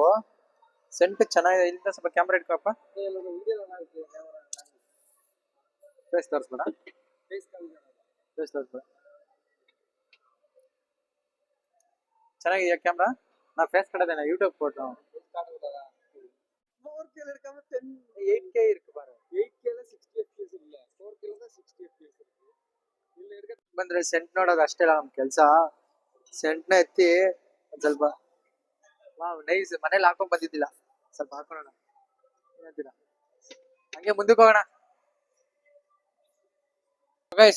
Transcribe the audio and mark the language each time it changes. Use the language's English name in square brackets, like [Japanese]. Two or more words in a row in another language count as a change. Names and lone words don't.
[Kannada] ಸೆಂಟ್ ಚೆನ್ನಾಗಿದೆ. ಇಲ್ಲಿಂದ ಸ್ವಲ್ಪ ಕ್ಯಾಮ್ರಾ ಇಟ್ಕೊಪ್ಪ, ಫೇಸ್ ತೋರಿಸ್ಬೇಡ, ಫೇಸ್ ತೋರಿಸ್ಬೇಡ. ಚೆನ್ನಾಗಿದೆಯಾ ಕ್ಯಾಮ್ರಾ? ನಾ ಫೇಸ್ ಕಡೆದೇನ ಯೂಟ್ಯೂಬ್ ಫೋಟೋ 8K [Tamil] இருக்கு பாரு. 8K ல 60 fps இல்ல, 4K ல 60 fps இருக்கு. [Kannada] ಇಲ್ಲಿ ಹಿಡ್ಕೊಂಡು ಬಂದ್ರೆ ಸೆಂಟ್ ನೋಡೋದು ಅಷ್ಟೇ ನಮ್ ಕೆಲಸ. ಸೆಂಟ್ ನ ಎತ್ತಿ ಒಂದ್ ಸ್ವಲ್ಪ [English] wow nice. [Kannada] ಮನೇಲಿ ಹಾಕೊಂಡ್ ಬಂದಿದ್ದಿಲ್ಲ, ಸ್ವಲ್ಪ ಹಾಕೋಣ ಏನಂತೀರಾ? ಹಂಗೆ ಮುಂದಕ್ಕೆ ಹೋಗೋಣ ಗೈಸ್.